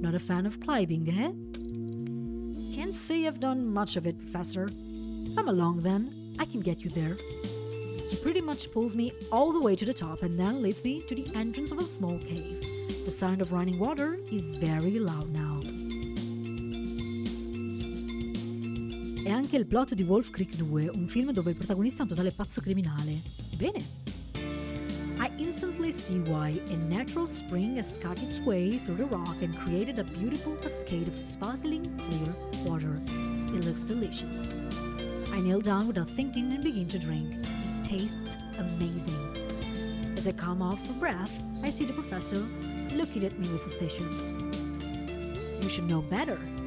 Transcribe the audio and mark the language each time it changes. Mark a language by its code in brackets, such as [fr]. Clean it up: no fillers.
[en] Not a fan of climbing, eh? Can't say I've done much of it, Professor. Come along then, I can get you there. He pretty much pulls me all the way to the top and then leads me to the entrance of a small cave. The sound of running water is very loud now. [it] È anche il plot di Wolf Creek 2, un film dove il protagonista è un totale pazzo criminale. Bene. [en] I instantly see why a natural spring has cut its way through the rock and created a beautiful cascade of sparkling, clear water. It looks delicious. I kneel down without thinking and begin to drink. It tastes amazing. As I come off for breath, I see the professor looking at me with suspicion. You should know better.